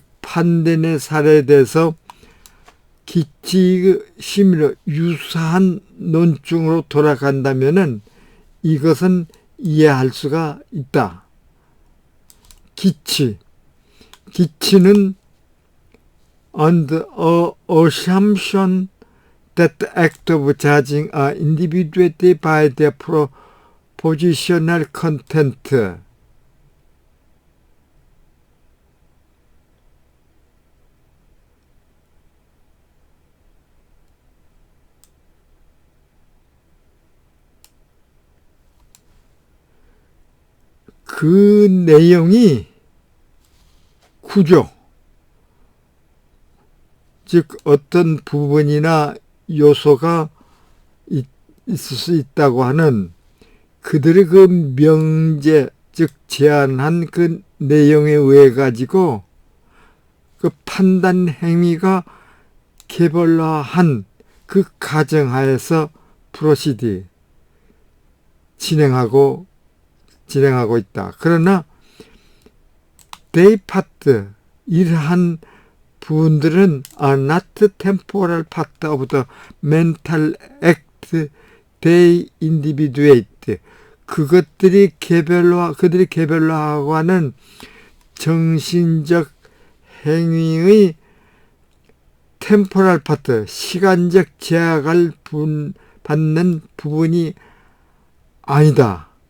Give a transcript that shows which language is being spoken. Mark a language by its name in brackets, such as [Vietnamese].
[Korean] 판단의 사례에 대해서 기치 심리로 유사한 논증으로 돌아간다면은 이것은 이해할 수가 있다. [English] 기치는 on the assumption that the act of judging are individuated by their propositional content. [Korean] 그 내용이 구조, 즉 어떤 부분이나 요소가 있을 수 있다고 하는 그들의 그 명제, 즉 제안한 그 내용에 의해 가지고 그 판단 행위가 개별화한 그 가정하에서 프로시디 진행하고 있다. 그러나 [English] they part, [Korean] 이러한 부분들은 [English] are not temporal part of the mental act they individuate. [Korean] 그들이 개별화하고 하는 정신적 행위의 temporal part, 시간적 제약을 받는 부분이 아니다.